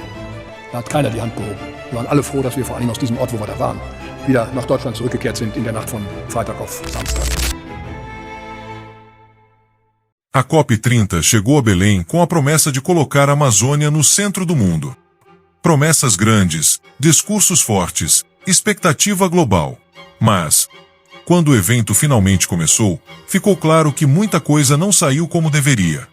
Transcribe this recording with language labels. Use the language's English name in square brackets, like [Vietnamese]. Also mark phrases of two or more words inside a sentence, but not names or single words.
[German] Da hat keiner die Hand gehoben. Wir waren alle froh, dass wir vor allem aus diesem Ort, wo wir da waren, wieder nach Deutschland zurückgekehrt sind in der Nacht von Freitag auf Samstag. [Portuguese] A COP30 chegou a Belém com a promessa de colocar a Amazônia no centro do mundo. Promessas grandes, discursos fortes, expectativa global. Mas, quando o evento finalmente começou, ficou claro que muita coisa não saiu como deveria.